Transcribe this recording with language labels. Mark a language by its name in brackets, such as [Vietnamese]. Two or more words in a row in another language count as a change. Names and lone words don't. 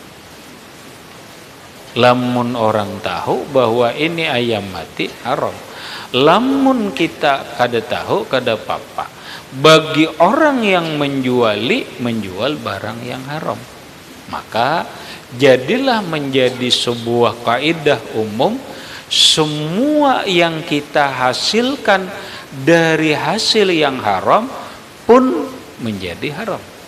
[Banjar] Lamun orang tahu bahwa ini ayam mati, haram. Lamun kita kada tahu, kada apa-apa. [Indonesian] Bagi orang yang menjual barang yang haram, maka jadilah menjadi sebuah kaidah umum, semua yang kita hasilkan dari hasil yang haram pun menjadi haram.